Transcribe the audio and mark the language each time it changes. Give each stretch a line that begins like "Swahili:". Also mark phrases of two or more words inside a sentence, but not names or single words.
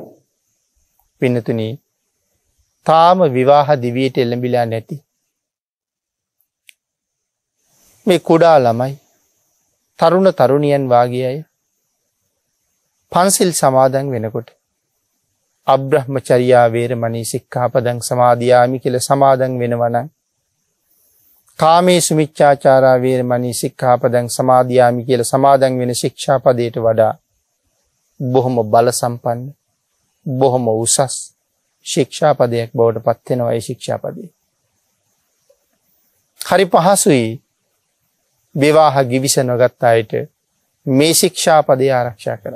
Sinhala: පින්නතුනි, තාම විවාහ දිවියට එළඹිලා නැති මේ කුඩා ළමයි, තරුණ තරුණියන් වාගේ අය පන්සිල් සමාදන් වෙනකොට
Pali: අබ්‍රහ්මචර්යා වේරමණී සික්ඛාපදං සමාදියාමි
Sinhala: කියලා සමාදන් වෙනවා නම්
Pali: කාමේසු මිච්ඡාචාරා වේරමණී සික්ඛාපදං සමාදියාමි
Sinhala: කියලා සමාදන් වෙන ශික්ෂාපදයට වඩා බොහොම බල සම්පන්න බොහොම උසස් ශික්ෂාපදයක් බවට පත් වෙනවා ඒ ශික්ෂාපදේ. හරි පහසුයි විවාහ ගිවිසනගත් අයට මේ ශික්ෂාපදේ ආරක්ෂා කරන්න.